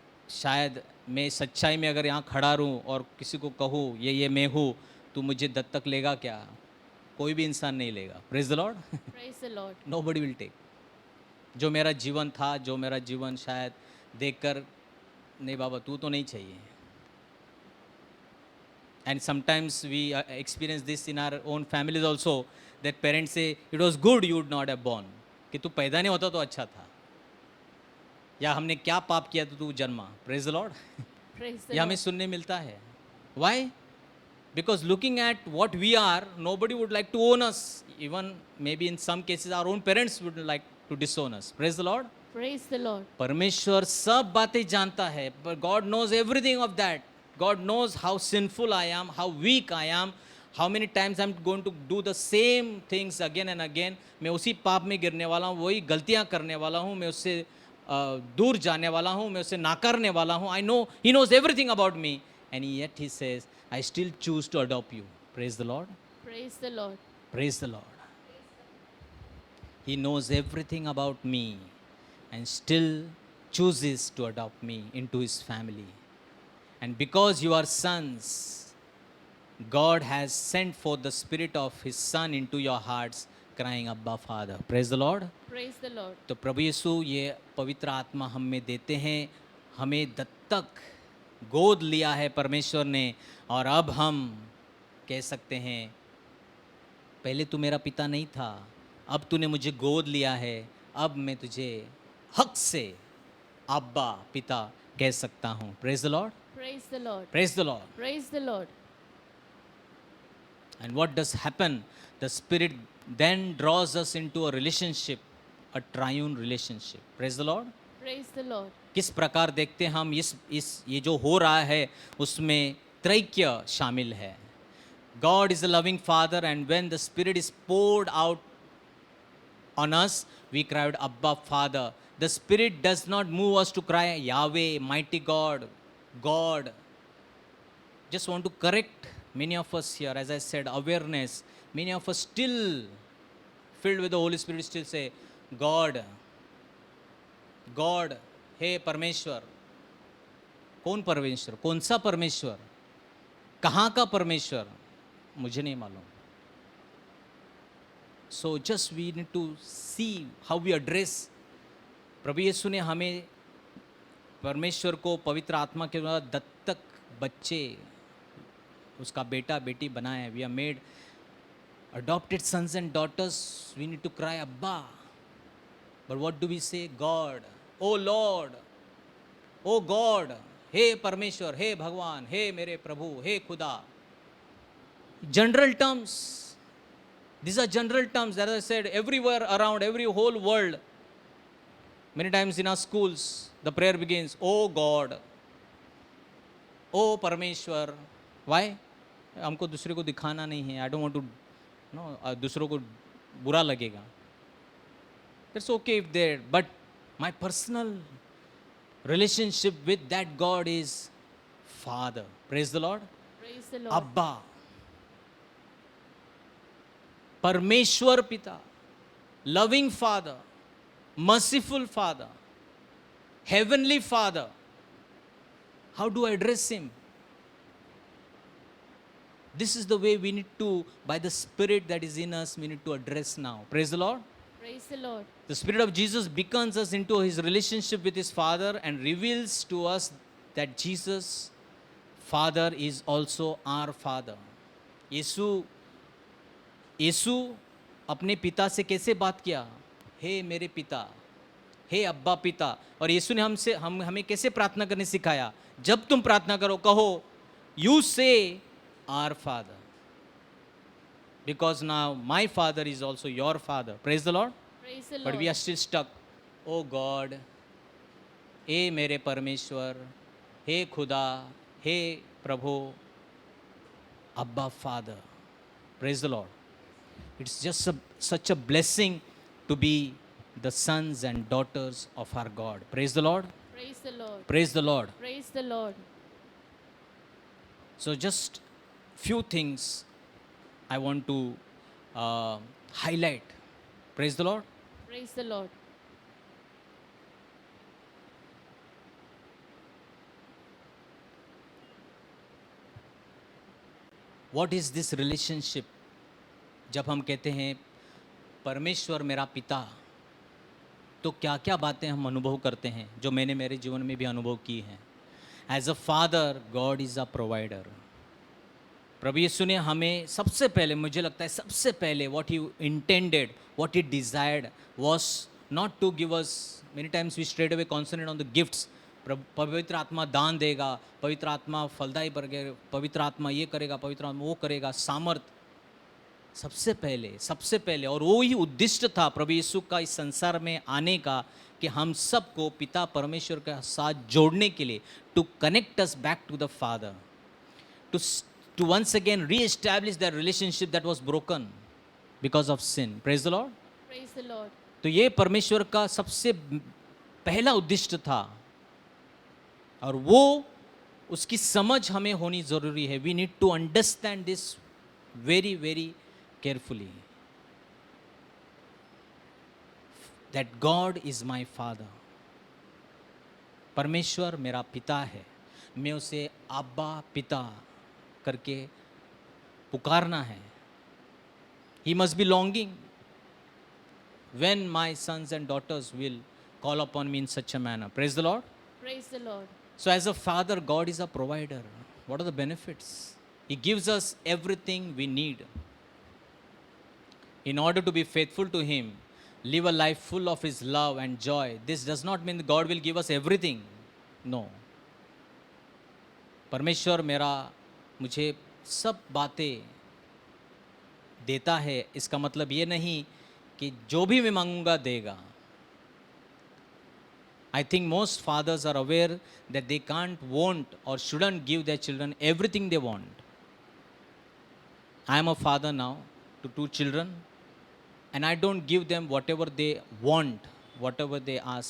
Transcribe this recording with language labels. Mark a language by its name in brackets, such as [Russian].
[Hindi] शायद मैं सच्चाई में अगर यहाँ खड़ा रहूँ और किसी को कहूँ ये मैं हूँ, तू मुझे दत्तक लेगा क्या? कोई भी इंसान नहीं लेगा. [English] Praise the Lord. Praise the Lord. Nobody will take. [Hindi] जो मेरा जीवन था, जो मेरा जीवन शायद देखकर नहीं बाबा तू तो नहीं चाहिए. [English] And sometimes we experience this in our own families also, that parents say it was good you would not have born. [Hindi] कि तू पैदा नहीं होता तो अच्छा था, या हमने क्या पाप किया तो तू जन्मा. [English] Praise the Lord. Praise the [Hindi] ये हमें [English] Lord. [Hindi] सुनने मिलता है. [English] Why? Because looking at what we are, nobody would like to own us. Even maybe in some cases our own parents would like to disown us. Praise the Lord. Praise the Lord. [Hindi] परमेश्वर सब बातें जानता है, [English] but God knows everything of that. God knows how sinful I am, how weak I am, how many times I'm going to do the same things again and again. मैं उसी पाप में गिरने वाला हूँ, वही गलतियाँ करने वाला हूँ, मैं उससे दूर जाने वाला हूँ, मैं उसे नाकारने वाला हूँ. I know He knows everything about me, and yet He says, I still choose to adopt you. Praise the Lord. Praise the Lord. Praise the Lord. He knows everything about me and still chooses to adopt me into His family. And because you are sons, God has sent forth the Spirit of His Son into your hearts, crying, Abba, Father. Praise the Lord. Praise the Lord. [Hindi] तो प्रभु यीशु ये पवित्र आत्मा हम में देते हैं, हमें दत्तक गोद लिया है परमेश्वर ने, और अब हम कह सकते हैं पहले तू मेरा पिता नहीं था, अब तूने मुझे गोद लिया है, अब मैं तुझे हक से अब्बा पिता कह सकता हूँ. [English] Praise the Lord. Praise the Lord. Praise the Lord. Praise the Lord. And what does happen? The Spirit then draws us into a relationship, a triune relationship. Praise the Lord. Praise the Lord. [Hindi] किस प्रकार देखते हैं हम इस ये जो हो रहा है उसमें त्रैक्य शामिल है. [English] God is a loving Father, and when the Spirit is poured out on us, we cried, Abba, Father. The Spirit does not move us to cry, Yahweh, mighty God, God. Just want to correct many of us here, as I said, awareness. Many of us still filled with the Holy Spirit still say, God, God, [Hindi] हे परमेश्वर. कौन परमेश्वर? कौन सा परमेश्वर? कहाँ का परमेश्वर? मुझे नहीं मालूम. [English] So just we need to see how we address. [Hindi] प्रभु यीशु ने हमें परमेश्वर को पवित्र आत्मा के द्वारा दत्तक बच्चे उसका बेटा बेटी बनाया है. [English] We are made adopted sons and daughters. We need to cry Abba. But what do we say? God, oh Lord, oh God, [Hindi] हे परमेश्वर, हे भगवान, हे मेरे प्रभु, हे खुदा. [English] General terms. These are general terms that I said everywhere around, every whole world. Many times in our schools, the prayer begins, oh God, oh Parmeshwar. Why? [Hindi] हमको दूसरे को दिखाना नहीं है. [English] I don't want to [Hindi] दूसरों को बुरा लगेगा. [English] That's okay if there, but my personal relationship with that God is Father. Praise the Lord. Praise the Lord. Abba, [Hindi] परमेश्वर पिता, [English] loving Father, merciful Father, heavenly Father. How do I address Him? This is the way we need to, by the Spirit that is in us, we need to address now. Praise the Lord. Praise the Lord. The Spirit of Jesus beckons us into His relationship with His Father and reveals to us that Jesus, Father, is also our Father. [Hindi] यीशु अपने पिता से कैसे बात किया? हे मेरे पिता, हे अब्बा पिता. और यीशु ने हमें कैसे प्रार्थना करने सिखाया? जब तुम प्रार्थना करो, कहो, [English] You say our Father, because now my Father is also your Father. Praise the Lord. Praise the Lord. But we are still stuck. Oh God, [Hindi] हे मेरे परमेश्वर, हे खुदा, हे प्रभु, Abba Father. [English] Praise the Lord. It's just such a blessing to be the sons and daughters of our God. Praise the Lord. Praise the Lord. Praise the Lord. Praise the Lord. So just few things I want to highlight. Praise the Lord. Praise the Lord. What is this relationship? [Hindi] जब हम कहते हैं परमेश्वर मेरा पिता, तो क्या क्या बातें हम अनुभव करते हैं जो मैंने मेरे जीवन में भी अनुभव की हैं. [English] As a father, God is a provider. [Hindi] प्रभु यीशु ने हमें सबसे पहले, [English] मुझे लगता है सबसे पहले, what he intended, what he desired was not to give us, many times we straight away concentrate on the gifts. [Hindi] पवित्र आत्मा दान देगा, पवित्र आत्मा फलदायी करेगा, पवित्र आत्मा ये करेगा, पवित्र आत्मा वो करेगा, सामर्थ. सबसे पहले और वो ही उद्देश्य था प्रभु यीशु का इस संसार में आने का, कि हम सबको पिता परमेश्वर के साथ जोड़ने के लिए, [English] To connect us back to the father, to once again re-establish that relationship that was broken because of sin. Praise the Lord. Praise the Lord. [Hindi] तो ये परमेश्वर का सबसे पहला उद्देश्य था, और वो उसकी समझ हमें होनी ज़रूरी है. [English] We need to understand this very, very carefully. That God is my Father. [Hindi] परमेश्वर मेरा पिता है. मैं उसे अब्बा पिता करके पुकारना है. [English] He must be longing when my sons and daughters will call upon me in such a manner. Praise the Lord. Praise the Lord. So as a father, God is a provider. What are the benefits? He gives us everything we need. In order to be faithful to Him, live a life full of His love and joy. This does not mean that God will give us everything. No. [Hindi] परमेश्वर मेरा मुझे सब बातें देता है, इसका मतलब ये नहीं कि जो भी मैं मांगूंगा देगा. [English] I think most fathers are aware that they can't want or shouldn't give their children everything they want. I am a father now to 2 children, and I don't give them whatever they want, whatever they ask.